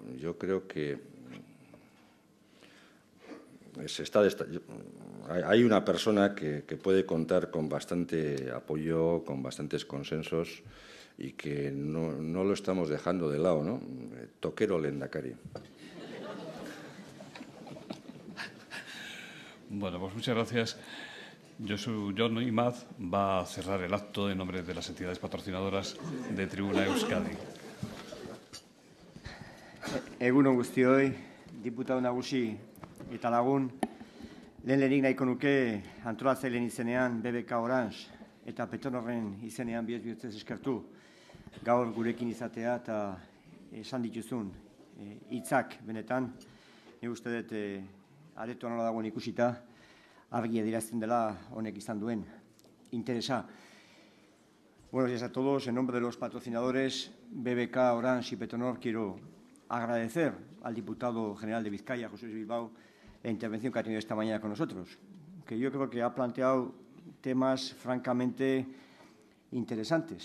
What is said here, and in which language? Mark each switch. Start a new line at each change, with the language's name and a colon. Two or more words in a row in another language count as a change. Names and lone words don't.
Spanish: Yo creo que hay una persona que puede contar con bastante apoyo, con bastantes consensos y que no lo estamos dejando de lado, ¿no? Toquero Lehendakari. Bueno, pues muchas gracias. Jon Imaz va a cerrar el acto en nombre de las entidades patrocinadoras de Tribuna Euskadi.
Basque: Egunon guztioi, diputatu nagusi eta lagun, lehenik nahiko nuke antolatzaileen izenean BBK Orange eta Petronorren izenean bihotz eskertu gaur gurekin izatea eta esan dituzun hitzak benetan. Nik uste dut aretoan nola dagoen ikusita argi adierazten dela honek izan duen interesa.
Spanish: Buenos días a todos. En nombre de los patrocinadores BBK, Orange y Petronor quiero agradecer al diputado general de Vizcaya, José Luis Bilbao, la intervención que ha tenido esta mañana con nosotros, que yo creo que ha planteado temas francamente interesantes.